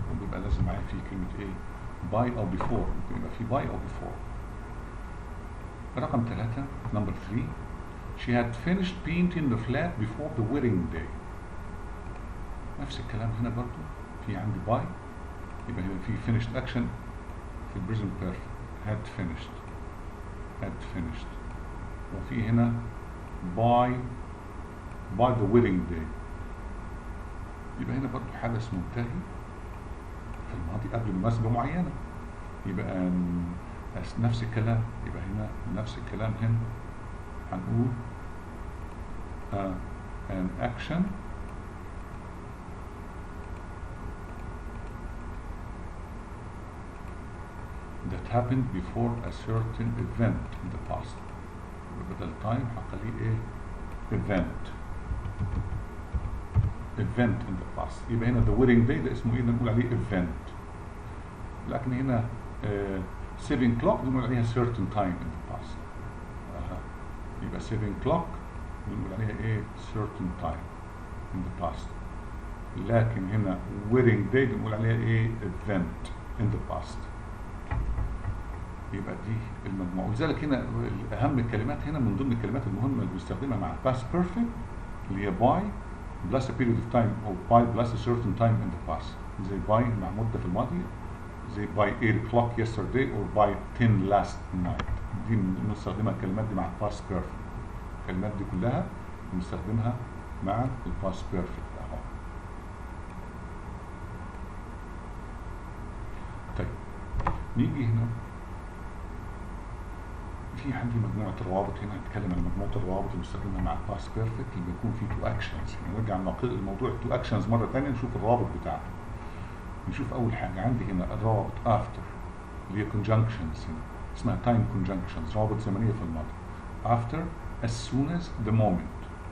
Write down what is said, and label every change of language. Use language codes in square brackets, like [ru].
[ar] وبيبقى لازم معايا فيه كلمة ايه؟ [en] by or before. [ar] ممكن يبقى فيه [en] by or before. رقم 3 number 3 she had finished painting the flat before the wedding day. [ar] نفس الكلام هنا برضو في عندي by يبقى هنا في finished action في present perfect had finished وفي هنا by the wedding day. يبقى هنا برضو حدث منتهي في الماضي قبل مناسبة معينة. يبقى نفس الكلام. يبقى هنا نفس الكلام هنا هنقول [en] an action that happened before a certain event in the past. [ar] بدل time هخليه ايه؟ event in the past. يبقى هنا the wedding day ده اسمه ايه؟ نقول عليه event. لكن هنا 7 o'clock بنقول عليها certain time in the past. يبقى 7 o'clock بنقول عليها ايه؟ certain time in the past. لكن هنا wedding day بنقول عليها ايه؟ event in the past. يبقى دي المجموعة. ولذلك هنا أهم الكلمات هنا من ضمن الكلمات المهمة اللي بنستخدمها مع past perfect اللي هي [en] by plus a period of time [ar] أو [en] by plus a certain time in the past. زي by [ar] مع مدة في الماضي زي [en] by 8 o'clock yesterday or by 10 last night. [ar] دي بنستخدمها الكلمات دي مع past perfect. الكلمات دي كلها بنستخدمها مع past perfect أهو. طيب نيجي هنا في عندي مجموعة روابط. هنا هنتكلم عن مجموعة الروابط اللي بنستخدمها مع past perfect اللي بيكون فيه two actions. نرجع الموضوع two actions مرة ثانية نشوف الروابط بتاعته. نشوف أول حاجة عندي هنا الروابط after اللي هي conjunctions هنا اسمها time conjunctions روابط زمنية في الماضي. [en] after as soon as the moment.